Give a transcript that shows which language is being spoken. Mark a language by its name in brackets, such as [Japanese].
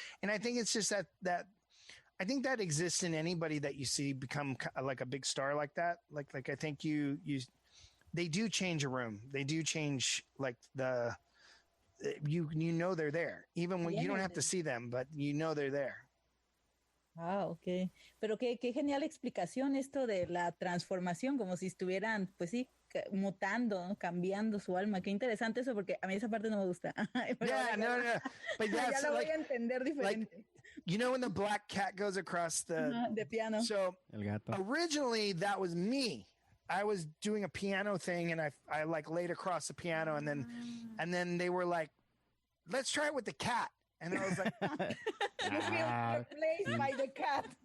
[English] And I think it's just that I think that exists in anybody that you see become like a big star like that. Like I think they do change a room. They do change like you know they're there, even when you don't have to see them, but you know they're there. [Spanish] Ah, ok. Pero qué genial explicación esto de la transformación, como si estuvieran, pues sí, mutando, ¿no? Cambiando su alma. Qué interesante eso, porque a mí esa parte no me gusta. [English] Yeah, no. But [Spanish] ya lo voy a entender diferente. [English] Like, you know when the black cat goes across the piano. So originally that was me. I was doing a piano thing and I like laid across the piano and then they were like, let's try it with the cat. And I was like, you feel replaced by the cat.